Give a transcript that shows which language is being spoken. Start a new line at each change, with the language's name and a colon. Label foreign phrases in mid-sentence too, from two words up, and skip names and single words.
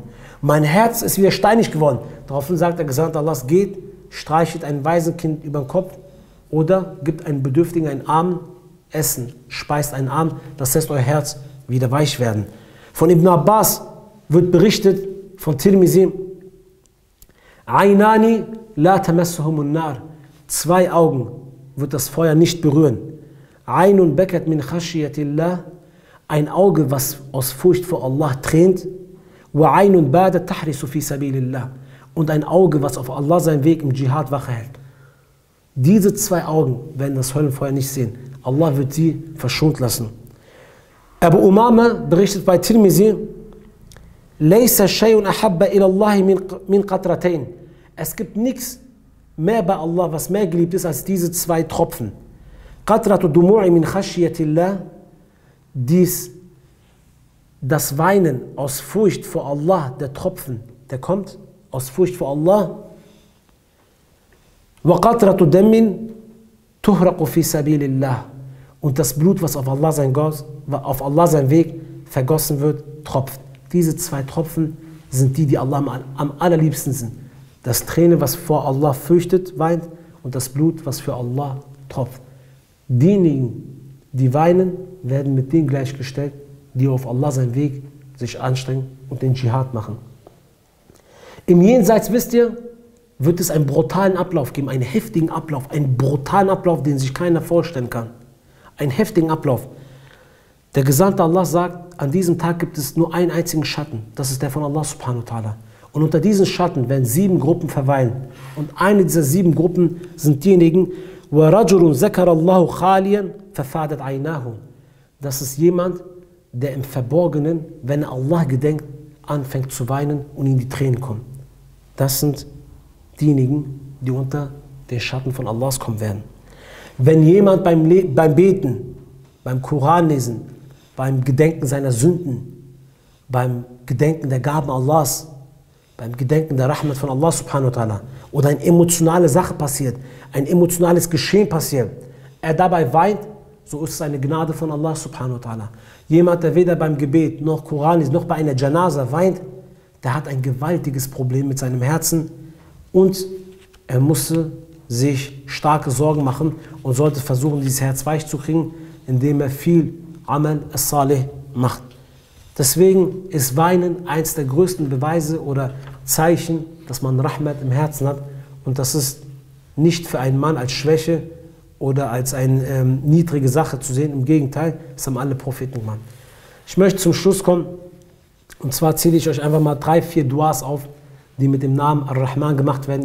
German: Mein Herz ist wieder steinig geworden. Daraufhin sagt der Gesandte Allahs, geht, streichelt ein Waisenkind über den Kopf oder gibt einem Bedürftigen einen Arm Essen, speist einen Arm, das lässt euer Herz wieder weich werden. Von Ibn Abbas wird berichtet, von Tirmizi,
Arabic: عينان لا تمسهما النار.
German: 2 Augen wird das Feuer nicht berühren.
Arabic: عين بكت من خشية الله.
German: Ein Auge, was aus Furcht vor Allah tränt.
Arabic: وعين باتت تحرس في سبيل الله.
German: Und ein Auge, was auf Allah seinen Weg im Dschihad Wache hält. Diese 2 Augen werden das Höllenfeuer nicht sehen. Allah wird sie verschont lassen. Abu Umama berichtet bei Tirmizi,
Arabic: ليس شيء أحب إلى الله من قطرتين.
German: Es gibt nichts mehr bei Allah, was mehr geliebt ist als diese 2 Tropfen.
Arabic: قطرة دموع من خشية الله.
German: Das Weinen aus Furcht vor Allah, der Tropfen, der kommt aus Furcht vor Allah.
Arabic: وقطرة دم تهراق في سبيل الله.
German: Und das Blut, was auf Allah sein Weg vergossen wird, tropft. Diese 2 Tropfen sind die Allah am allerliebsten sind. Das Träne, was vor Allah fürchtet, weint, und das Blut, was für Allah tropft. Diejenigen, die weinen, werden mit denen gleichgestellt, die auf Allah seinen Weg sich anstrengen und den Dschihad machen. Im Jenseits, wisst ihr, wird es einen brutalen Ablauf geben, einen heftigen Ablauf, einen brutalen Ablauf, den sich keiner vorstellen kann. Einen heftigen Ablauf. Der Gesandte Allah sagt, an diesem Tag gibt es nur einen einzigen Schatten, das ist der von Allah
Arabic: سبحانه وتعالى.
German: Und unter diesen Schatten werden 7 Gruppen verweilen. Und eine dieser 7 Gruppen sind diejenigen,
Arabic: وَرَجُلٌ ذَكَرَ اللَّهُ خَالِيًا فَفَادَتْ عَيْنَاهُ.
German: Das ist jemand, der im Verborgenen, wenn er Allah gedenkt, anfängt zu weinen und ihm die Tränen kommen. Das sind diejenigen, die unter den Schatten von Allahs kommen werden. Wenn jemand beim Beten, beim Koranlesen, beim Gedenken seiner Sünden, beim Gedenken der Gaben Allahs, beim Gedenken der Rahmat von Allah
Arabic: سبحانه وتعالى
German: oder eine emotionale Sache passiert, ein emotionales Geschehen passiert, er dabei weint, so ist es eine Gnade von Allah
Arabic: سبحانه وتعالى.
German: Jemand, der weder beim Gebet noch Koran ist, noch bei einer Janaza weint, der hat ein gewaltiges Problem mit seinem Herzen und er musste sich starke Sorgen machen und sollte versuchen, dieses Herz weich zu kriegen, indem er viel
Arabic: عمل الصالح
German: macht. Deswegen ist Weinen eins der größten Beweise oder Zeichen, dass man Rahmat im Herzen hat, und das ist nicht für einen Mann als Schwäche oder als eine niedrige Sache zu sehen. Im Gegenteil, das haben alle Propheten gemacht. Ich möchte zum Schluss kommen, und zwar zähle ich euch einfach mal 3, 4 Duas auf, die mit dem Namen Ar-Rahman gemacht werden.